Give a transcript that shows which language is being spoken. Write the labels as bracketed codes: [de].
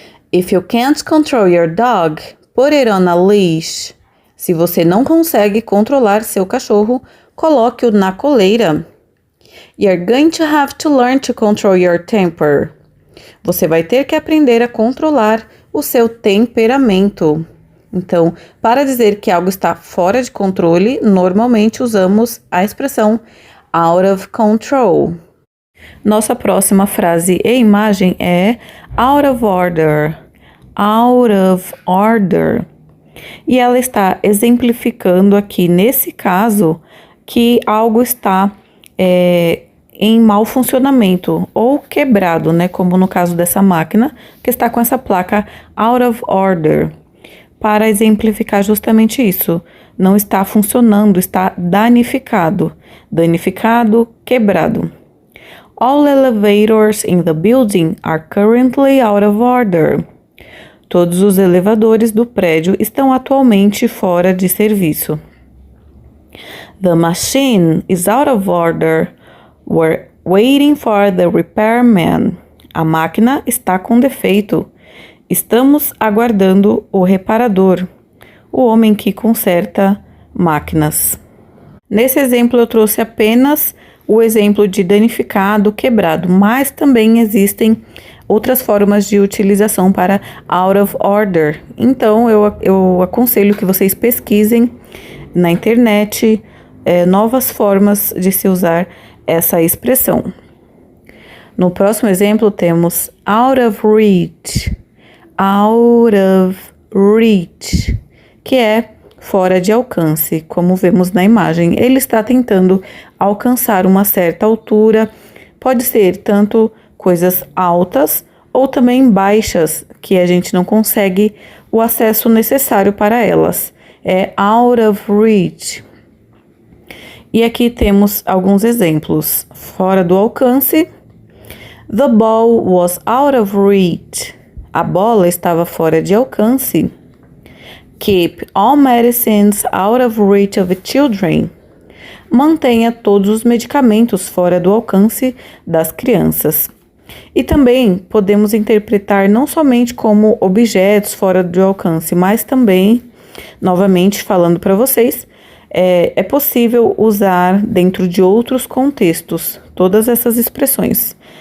[en] If you can't control your dog, put it on a leash. [pt] Se você não consegue controlar seu cachorro, coloque-o na coleira. [en] You're going to have to learn to control your temper. [pt] Você vai ter que aprender a controlar o seu temperamento. Então, para dizer que algo está fora de controle, normalmente usamos a expressão out of control. Nossa próxima frase e imagem é out of order. Out of order. E ela está exemplificando aqui, nesse caso, que algo está em mau funcionamento ou quebrado, né? Como no caso dessa máquina, que está com essa placa out of order. Para exemplificar justamente isso. Não está funcionando, está danificado. Danificado, quebrado. [en] All elevators in the building are currently out of order. [pt] Todos os elevadores do prédio estão atualmente fora de serviço. [en] The machine is out of order. We're waiting for the repairman. [pt] A máquina está com defeito. Estamos aguardando o reparador, o homem que conserta máquinas. Nesse exemplo eu trouxe apenas o exemplo de danificado, quebrado, mas também existem outras formas de utilização para out of order. Então eu aconselho que vocês pesquisem na internet novas formas de se usar essa expressão. No próximo exemplo temos out of reach. Out of reach, que é fora de alcance, como vemos na imagem. Ele está tentando alcançar uma certa altura, pode ser tanto coisas altas ou também baixas, que a gente não consegue o acesso necessário para elas. É out of reach. E aqui temos alguns exemplos. Fora do alcance. [en] The ball was out of reach. [pt] A bola estava fora de alcance. [en] Keep all medicines out of reach of children. [pt] Mantenha todos os medicamentos fora do alcance das crianças. E também podemos interpretar não somente como objetos fora do alcance, mas também, novamente falando para vocês, é possível usar dentro de outros contextos todas essas expressões.